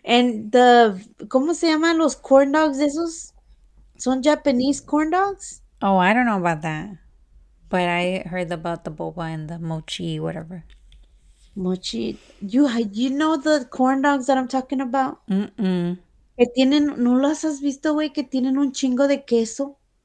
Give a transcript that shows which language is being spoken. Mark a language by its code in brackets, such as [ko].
[es] And ¿cómo se llaman los corn dogs esos? [en] Son Japanese corn dogs? Oh, I don't know about that. But I heard about the boba and the mochi, whatever. Mochi. You know the corn dogs that I'm talking about? Mm-mm. [es] Que tienen, ¿no los has visto, güey? Que tienen un chingo de queso.